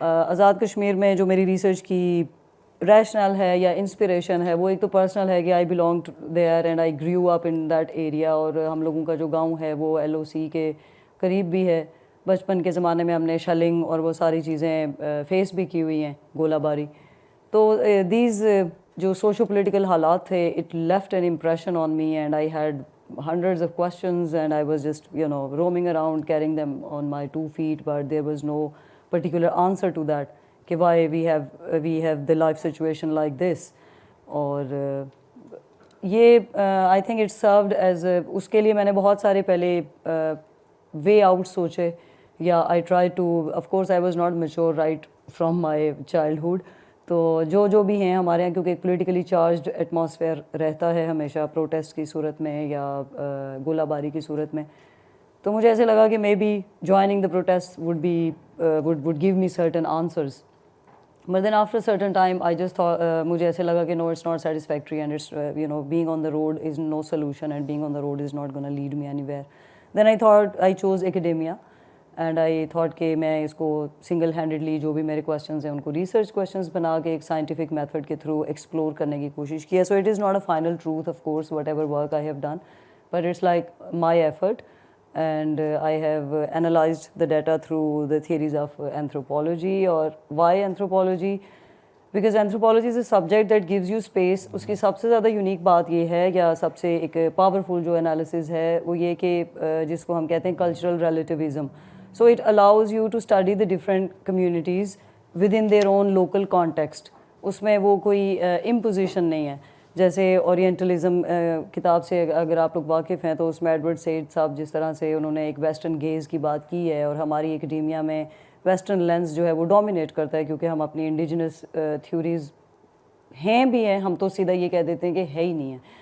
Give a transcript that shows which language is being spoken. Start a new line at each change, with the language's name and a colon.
Hindi: आज़ाद कश्मीर में जो मेरी रिसर्च की रैशनल है या इंस्पिरेशन है, वो एक तो पर्सनल है कि
English: I belong to there and I grew up in that area,
Hindi: और हम लोगों का जो गांव है वो LOC के करीब भी है. बचपन के ज़माने में हमने शलिंग और वो सारी चीज़ें फेस भी की हुई हैं, गोलाबारी. तो दीज जो सोशो पोलिटिकल हालात थे,
English: It left an impression on me, and I had hundreds of questions, and I was just roaming around carrying them on my 2 feet, but there was no particular answer to that कि why we have the life situation like this. और ये I think it served as,
Hindi: उसके लिए मैंने बहुत सारे पहले way out सोचे,
English: या I try to, of course I was not mature right from my childhood.
Hindi: तो जो भी हैं हमारे यहाँ, क्योंकि एक पोलिटिकली चार्ज्ड एटमॉस्फेयर रहता है हमेशा प्रोटेस्ट की सूरत में या गोलाबारी की सूरत में, तो मुझे ऐसे लगा कि
English: Maybe joining the protest would give me certain answers. But then after a certain time I just thought,
Hindi: मुझे ऐसे लगा कि
English: no, it's not satisfactory, and it's being on the road is no solution, and being on the road is not going to lead me anywhere. Then I thought I chose academia, and I thought
Hindi: कि मैं इसको single handedly जो भी मेरे questions हैं उनको research questions बना के एक scientific method के through explore करने की कोशिश की है.
English: So it is not a final truth, of course, whatever work I have done, but it's like my effort. And I have analyzed the data through the theories of anthropology. Or why anthropology? Because anthropology is a subject that gives you space.
Hindi: उसकी सबसे ज़्यादा unique बात ये है, या सबसे एक powerful जो एनालिसिस है वो ये कि जिसको हम कहते हैं cultural relativism.
English: So it allows you to study the different communities within their own local context.
Hindi: उसमें वो कोई इम्पोजिशन नहीं है. जैसे ओरिएंटलिज्म किताब से अगर आप लोग वाकिफ़ हैं, तो उसमें एडवर्ड सईद साहब जिस तरह से उन्होंने एक वेस्टर्न गेज़ की बात की है, और हमारी एकेडेमिया में वेस्टर्न लेंस जो है वो डोमिनेट करता है, क्योंकि हम अपनी इंडिजिनस थ्योरीज़ हैं भी हैं, हम तो सीधा ये कह देते हैं कि है ही नहीं है,